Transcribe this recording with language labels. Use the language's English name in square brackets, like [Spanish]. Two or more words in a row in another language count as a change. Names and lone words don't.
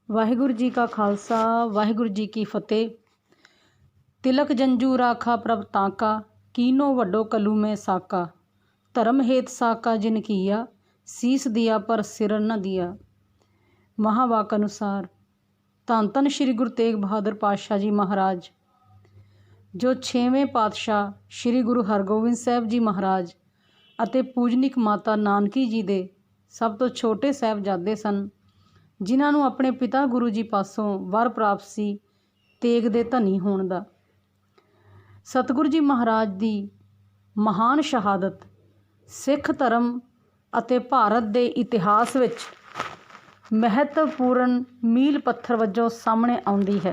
[Punjabi] ਵਾਹਿਗੁਰੂ ਜੀ ਕਾ ਖਾਲਸਾ ਵਾਹਿਗੁਰੂ ਜੀ ਕੀ ਫਤੇਹ। [Braj] तिलक जंजू राखा प्रभ ताका, कीनो वड्डो कलू में साका। धर्म हेत साका जिन किया, सीस दिया पर सिर न दिया। [Punjabi] ਮਹਾਵਾਕ ਅਨੁਸਾਰ ਧਨ ਧਨ ਸ਼੍ਰੀ ਗੁਰੂ ਤੇਗ ਬਹਾਦੁਰ ਪਾਤਸ਼ਾਹ ਜੀ ਮਹਾਰਾਜ, ਜੋ 6ਵੇਂ ਪਾਤਸ਼ਾਹ ਸ਼੍ਰੀ ਗੁਰੂ ਹਰਗੋਬਿੰਦ ਸਾਹਬ ਜੀ ਮਹਾਰਾਜ ਅਤੇ ਪੂਜਨਿਕ ਮਾਤਾ ਨਾਨਕੀ ਜੀ ਦੇ ਸਭ ਤੋਂ ਛੋਟੇ ਸਾਹਿਬਜ਼ਾਦੇ ਸਨ, ਜਿਨ੍ਹਾਂ ਨੂੰ ਆਪਣੇ ਪਿਤਾ ਗੁਰੂ ਜੀ ਪਾਸੋਂ ਵਰ ਪ੍ਰਾਪਤ ਸੀ ਤੇਗ ਦੇ ਧਨੀ ਹੋਣ ਦਾ। ਸਤਿਗੁਰੂ ਜੀ ਮਹਾਰਾਜ ਦੀ ਮਹਾਨ ਸ਼ਹਾਦਤ ਸਿੱਖ ਧਰਮ ਅਤੇ ਭਾਰਤ ਦੇ ਇਤਿਹਾਸ ਵਿੱਚ ਮਹੱਤਵਪੂਰਨ ਮੀਲ ਪੱਥਰ ਵਜੋਂ ਸਾਹਮਣੇ ਆਉਂਦੀ ਹੈ।